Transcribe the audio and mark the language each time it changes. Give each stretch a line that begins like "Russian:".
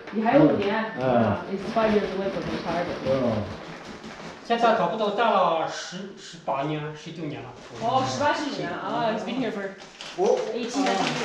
Chinese: 你还有5年？
English: It's 5 years away from retirement.
Chinese: 现在差不多干了18年、19年了。哦，18、19年啊
English: ，He's been here for 18 years.